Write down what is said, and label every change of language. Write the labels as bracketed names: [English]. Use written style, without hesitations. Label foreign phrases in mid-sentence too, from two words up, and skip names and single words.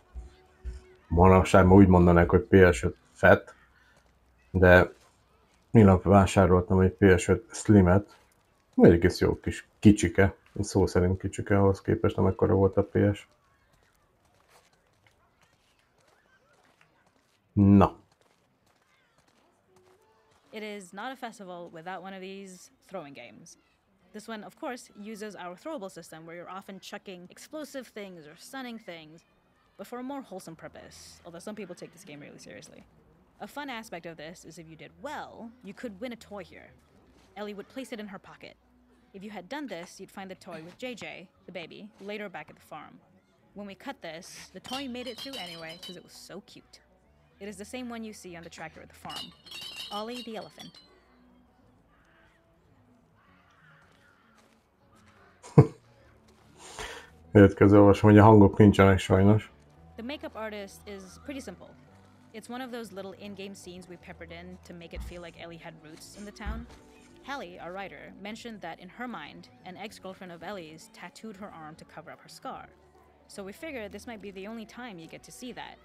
[Hungarian] Manapság ma úgy mondanák, hogy PS5 Fat, de minap vásároltam egy PS5 Slimet. Egy egész jó kis kicsike, szó szerint kicsike ahhoz képest, amekkora volt a PS. Na. [English] It is not a festival without one of these throwing games. This one, of course, uses our throwable system where you're often chucking explosive things or stunning things, but for a more wholesome purpose, although some people take this game really seriously. A fun aspect of this is if you did well, you could win a toy here. Ellie would place it in her pocket. If you had done this, you'd find the toy with JJ, the baby, later back at the farm. When we cut this, the toy made it through anyway because it was so cute. It is the same one you see on the tractor at the farm. Ollie the elephant. [Hungarian] Következő olvasom, hogy a hangok nincsenek sajnos. [English] The makeup artist is pretty simple. It's one of those little in-game scenes we peppered in to make it feel like Ellie had roots in the town. Hallie, our writer, mentioned that in her mind, an ex-girlfriend of Ellie's tattooed her arm to cover up her scar. So we figured this might be the only time you get to see that.